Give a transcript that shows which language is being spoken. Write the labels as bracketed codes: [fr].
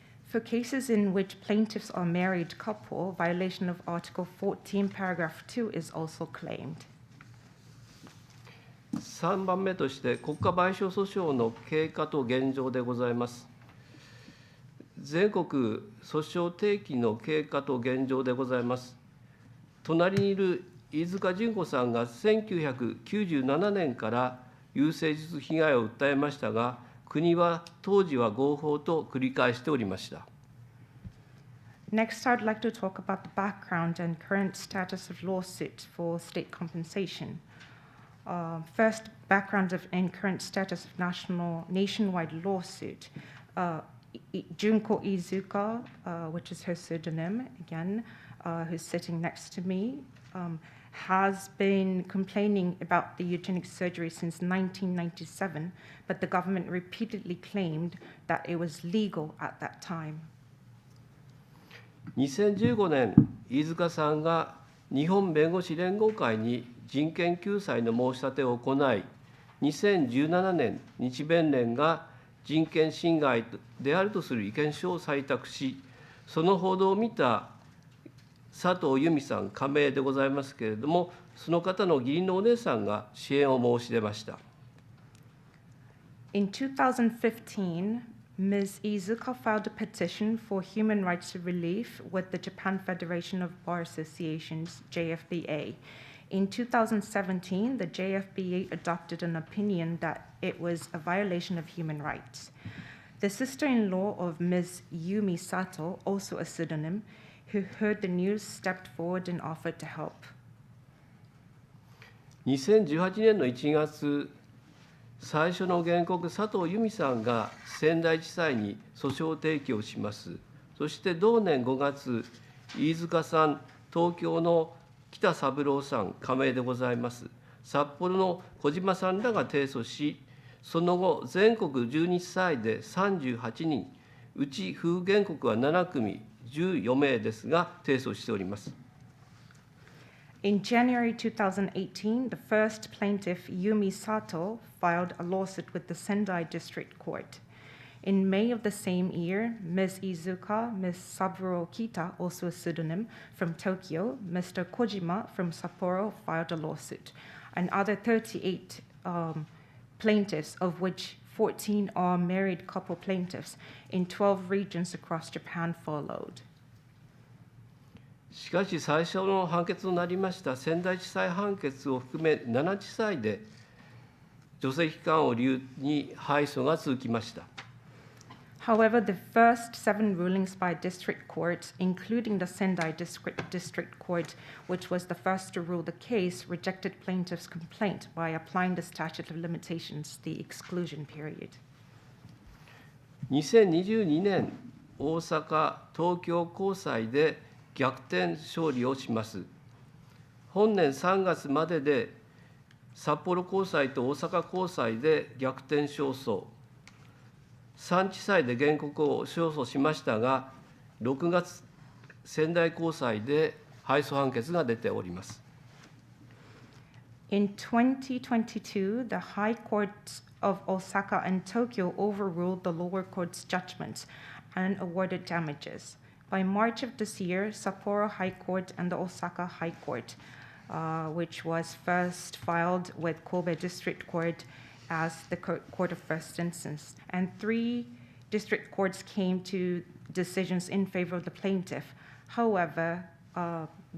[en] For cases in which plaintiffs are married couple, violation of Article 14, Paragraph 2 is also claimed. [ja] 3番目として、国家賠償訴訟の経過と現状でございます。全国訴訟提起の経過と現状でございます。隣にいる飯塚純子さんが1997年から有誠実被害を訴えましたが、国は当時は合法と繰り返しておりました。 [en] Next, I'd like to talk about the background and current status of lawsuits for state compensation. First, background and current status of nationwide lawsuit. Junko Iizuka, which is her pseudonym, again, who's sitting next to me, has been complaining about the eugenic surgery since 1997, but the government repeatedly claimed that it was legal at that time. [ja] 2015年、飯塚さんが日本弁護士連合会に人権救済の申し立てを行い、2017年、日弁連が人権侵害であるとする意見書を採択し、その報道を見た佐藤由美さん、加盟でございますけれども、その方の義理のお姉さんが支援を申し出ました。 [en] In 2015, Ms. Iizuka filed a petition for human rights relief with the Japan Federation of Bar Associations, JFBA. In 2017, the JFBA adopted an opinion that it was a violation of human rights. The sister-in-law of Ms. Yumi Sato, also a pseudonym, who heard the news, stepped forward and offered to help. [ja] 2018年の1月、最初の原告、佐藤由美さんが仙台地裁に訴訟提起をします。そして同年5月、飯塚さん、東京の北三郎さん、加盟でございます。札幌の小島さんらが提訴し、その後、全国12地裁で38人、うち夫婦原告は7組、14名ですが、提訴しております。 [en] In January 2018, the first plaintiff, Yumi Sato, filed a lawsuit with the Sendai District Court. In May of the same year, Ms. Iizuka, Ms. Saburo Kita, also a pseudonym, from Tokyo, Mr. Kojima from Sapporo filed a lawsuit, and other 38 plaintiffs, of which 14 are married couple plaintiffs in 12 regions across Japan followed. [ja] しかし、最初の判決となりました仙台地裁判決を含め7地裁で除籍期間を理由に敗訴が続きました。 [en] However, the first 7 rulings by district courts, including the Sendai District Court, which was the first to rule the case, rejected plaintiff's complaint by applying the statute of limitations, the exclusion period. [ja] 2022年、大阪、東京高裁で逆転勝利をします。本年3月までで札幌高裁と大阪高裁で逆転勝訴、3地裁で原告を勝訴しましたが、6月、仙台高裁で敗訴判決が出ております。 [en] In 2022, the High Courts of Osaka and Tokyo overruled the lower court's judgments and awarded damages. By March of this year, Sapporo High Court and the Osaka High Court, which was first filed with Kobe District Court as the court of first instance, and 3 district courts came to decisions in favor of the plaintiff. However, on